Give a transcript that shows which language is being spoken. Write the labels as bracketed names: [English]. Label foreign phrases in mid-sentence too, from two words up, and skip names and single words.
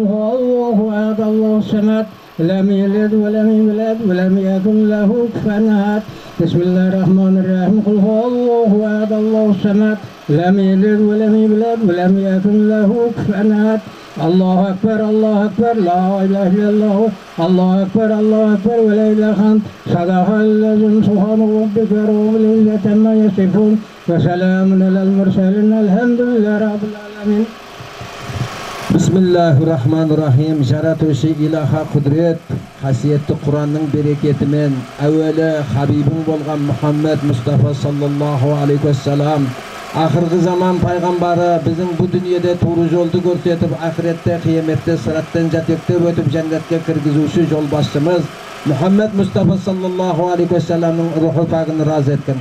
[Arabic] هو الله أحد الله الصمد لم يلد ولم يولد ولم يكن له كفوا أحد بسم الله الرحمن الرحيم قل هو الله أحد الله الصمد لم يلد ولم يولد ولم يكن له كفوا أحد الله أكبر الله أكبر لا إله إلا الله الله أكبر الله أكبر ولا إله إلا أنت صدق الذين سبحان ربك رب العزة عما يصفون وسلام على المرسلين الحمد لله رب العالمين بسم الله الرحمن الرحيم. [Kazakh] Жаратушы илаха құдірет, қасиетті Құранның берекетімен әуелі Хабибің болған Мұхаммед Мұстафа [Arabic] صلى الله عليه وسلم, [Kazakh] ақырғы заман пайғамбары біздің бұл дүниеде тура жолды көрсетіп, ақыретте, қияметте сыраттан жетектеп өтіп жәннатқа кіргізуші жолбасшымыз Мұхаммед Мұстафа [Arabic] صلى الله عليه وسلم [Kazakh] рухы пағын разы еткен.